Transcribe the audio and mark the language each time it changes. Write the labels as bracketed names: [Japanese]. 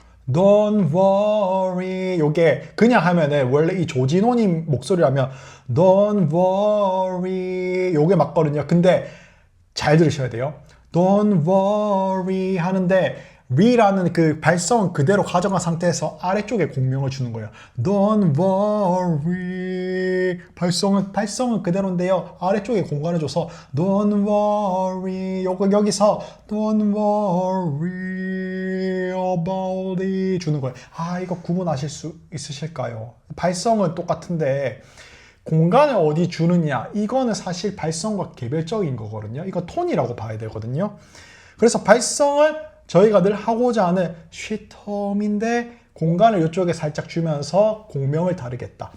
[English] Don't worry [Korean] 요게 그냥 하면은 원래 이 조진호님 목소리라면 Don't worry 요게 맞거든요. 근데 잘 들으셔야 돼요. Don't worry 하는데 re라는 그 발성은 그대로 가져간 상태에서 아래쪽에 공명을 주는 거예요. [English] Don't worry. [Korean] 발성은 그대로인데요. 아래쪽에 공간을 줘서 [English] Don't worry. [Korean] 여기서 [English] Don't worry about it [Korean] 주는 거예요. 아, 이거 구분하실 수 있으실까요? 발성은 똑같은데 공간을 어디 주느냐, 이거는 사실 발성과 개별적인 거거든요. 이거 톤이라고 봐야 되거든요. 그래서 발성을 저희가 늘 하고자 하는 쉬텀인데 공간을 이쪽에 살짝 주면서 공명을 다르겠다.